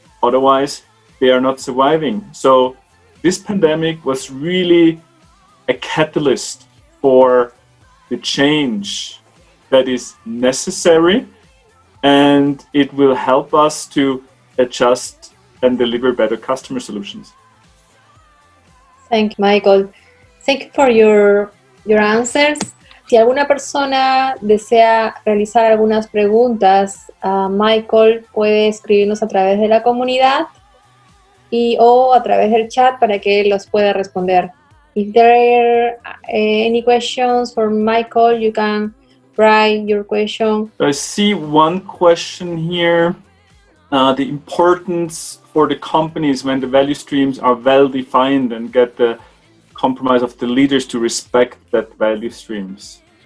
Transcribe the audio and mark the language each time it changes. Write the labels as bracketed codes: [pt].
[en] Otherwise, they are not surviving. So this pandemic was really a catalyst for the change that is necessary, and it will help us to adjust and deliver better customer solutions. Thank you, Michael. Thank you for your answers. [es] Si alguna persona desea realizar algunas preguntas a Michael, puede escribirnos a través de la comunidad o a través del chat para que él los pueda responder. [en] If there are any questions for Michael, you can write your question. I see one question here. The importance for the companies when the value streams are well defined and get the compromise of the leaders to respect that value streams.